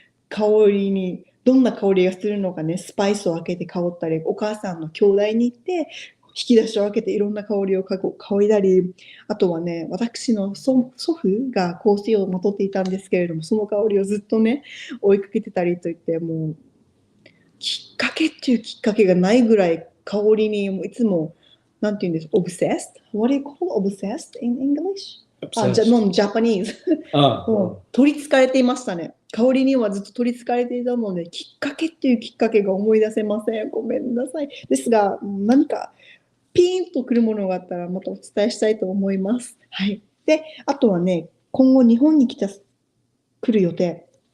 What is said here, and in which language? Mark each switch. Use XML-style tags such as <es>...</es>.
<ja>香りにどんな香りがするのかね、スパイスを開けて香ったり、お母さんの兄弟に行って引き出しを開けていろんな香りを嗅いだり、あとはね、私の祖父が香水をまとっていたんですけれども、その香りをずっとね追いかけてたりといって、もうきっかけっていうきっかけがないぐらい香りにいつもなんて言うんです、obsessed?</ja> <en>What do you call obsessed in English? Japanese.</en> <ja>取りつかれていましたね。香りにはずっと取りつかれていたので、きっかけっていうきっかけが思い出せません。ごめんなさい。ですが、何かピーンとくるものがあったらまたお伝えしたいと思います。はい。で、あとはね、今後日本に来る予定。</ja>